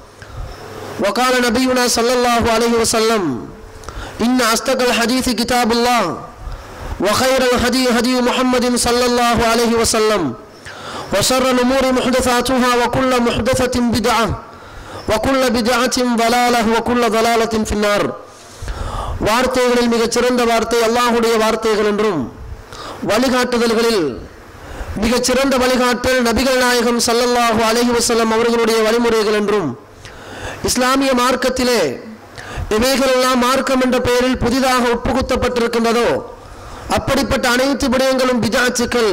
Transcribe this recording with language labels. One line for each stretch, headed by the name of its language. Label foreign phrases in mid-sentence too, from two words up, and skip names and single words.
Arabic: وقال نبينا صلى الله عليه وسلم: إن أصدق الحديث كتاب الله، وخير الهدي هدي محمد صلى الله عليه وسلم، وشر الأمور محدثاتها، وكل محدثة بدعة، وكل بدعة ضلالة، وكل ضلالة في النار.
Tamil: வார்த்தைகளில் மிகச் சிறந்த வார்த்தை அல்லாஹ்வுடைய வார்த்தைகள் என்றும், வழிகாட்டுதல்களில் மிகச் சிறந்த வழிகாட்டல் நபிகள் நாயகம்
Arabic: صلى الله عليه وسلم
Tamil: அவர்களுடைய வழிமுறைகள் என்றும், இஸ்லாமிய மார்க்கத்திலே இவைகளெல்லாம் மார்க்கம் என்ற பெயரில் புதிதாக உட்புகுத்தப்பட்டிருக்கின்றதோ அப்படிப்பட்ட அனைத்து விடயங்களும் பித்அத்துக்கள்.